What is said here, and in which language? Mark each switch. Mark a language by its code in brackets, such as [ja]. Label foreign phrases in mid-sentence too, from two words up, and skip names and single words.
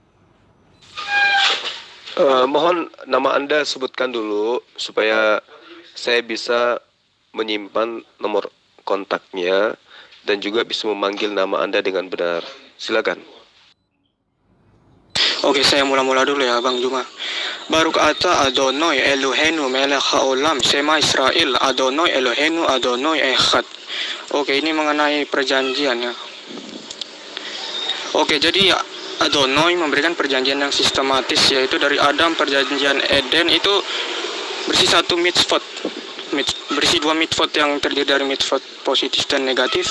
[id] Mohon nama Anda sebutkan dulu supaya saya bisa menyimpan nomor kontaknya dan juga bisa memanggil nama Anda dengan benar. Silakan. Oke, saya mula-mula dulu ya, Bang Juma. [he] ברוך אתה אדני אלהינו מלך העולם שמע ישראל אדני אלהינו אדני אחד. [id] Oke, ini mengenai perjanjian ya. Oke, jadi Adonai memberikan perjanjian yang sistematis, yaitu dari Adam, perjanjian Eden itu berisi satu mitzvot, berisi dua mitzvot yang terdiri dari mitzvot positif dan negatif.